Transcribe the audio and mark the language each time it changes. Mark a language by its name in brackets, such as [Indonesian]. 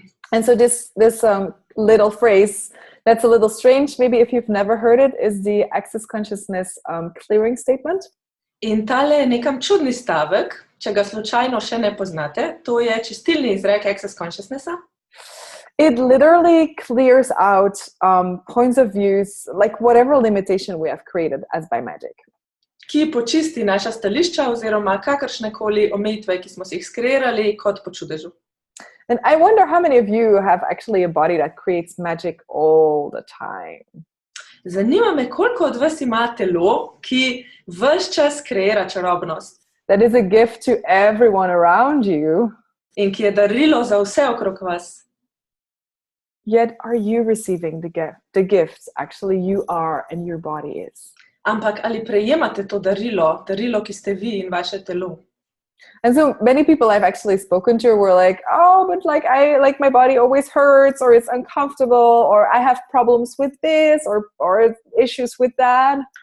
[English] And so this little phrase that's a little strange, maybe if you've never heard it, is the Access Consciousness clearing statement. [Slovenian] In tale nekam čudni stavek, če ga slučajno še ne poznate, to je čistilni izrek Access Consciousnessa. [English] It literally clears out points of views, like whatever limitation we have created as by magic. [Slovenian] Ki počisti naša stališča oziroma kakršnekoli omejitve, ki smo si jih skreirali kot po čudežu. [English] And I wonder how many of you have actually a body that creates magic all the time. [Slovenian] Zanima me, koliko od vas ima telo, ki ves čas kreira čarobnost. [English] That is a gift to everyone around you. [Slovenian] In ki je darilo za vse okrog vas. [English] Yet are you receiving the gifts actually you are and your body is? [Slovenian] Ampak ali prejemate to darilo, ki ste vi in vaše telo? [English] And so many people I've actually spoken to were like, oh, but like my body always hurts or it's uncomfortable or I have problems with this or issues with that.